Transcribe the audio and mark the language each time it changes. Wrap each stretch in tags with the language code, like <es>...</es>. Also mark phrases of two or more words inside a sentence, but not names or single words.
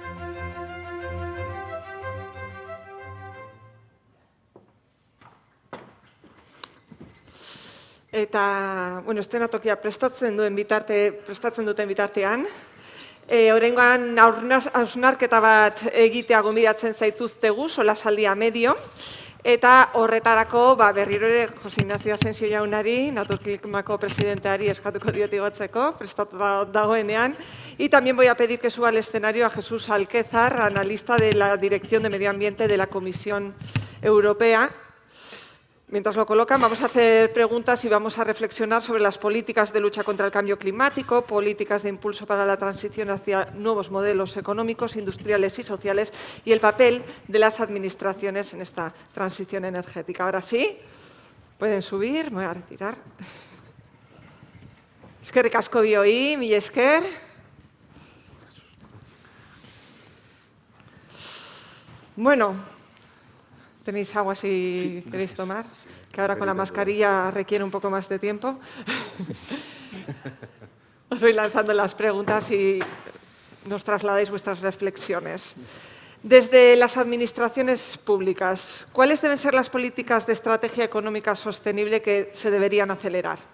<eu>Eta, eszenatokia prestatzen duten bitartean, oraingoan hausnarketa bat egitea gonbidatzen zaituztegu, solasaldia medio, eta horretarako berriro ere Jose Ignacio Asensio jaunari, Naturklimako presidenteari eskatuko diot igotzeko, prestatuta dagoenean,</eu> <es>y también voy a pedir que suba al escenario a Jesús Alquézar, analista de la Dirección de Medio Ambiente de la Comisión Europea. Mientras lo colocan, vamos a hacer preguntas y vamos a reflexionar sobre las políticas de lucha contra el cambio climático, políticas de impulso para la transición hacia nuevos modelos económicos, industriales y sociales y el papel de las administraciones en esta transición energética. Ahora sí, pueden subir, me voy a retirar.</es> <eu>Eskerrik asko bioi, mila esker.</eu> <es>Bueno. ¿Tenéis agua si queréis tomar? Que ahora con la mascarilla requiere un poco más de tiempo. Os voy lanzando las preguntas y nos trasladáis vuestras reflexiones. Desde las administraciones públicas, ¿cuáles deben ser las políticas de estrategia económica sostenible que se deberían acelerar?</es>